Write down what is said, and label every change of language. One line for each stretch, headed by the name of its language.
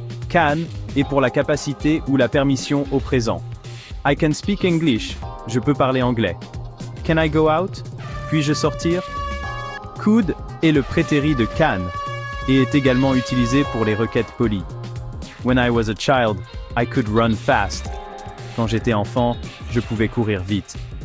French: Can est pour la capacité ou la permission au présent.
English: I can speak English.
French: Je peux parler anglais.
English: Can I go out?
French: Puis-je sortir? Could est le prétérit de can et est également utilisé pour les requêtes polies.
English: When I was a child, I could run fast.
French: Quand j'étais enfant, je pouvais courir vite.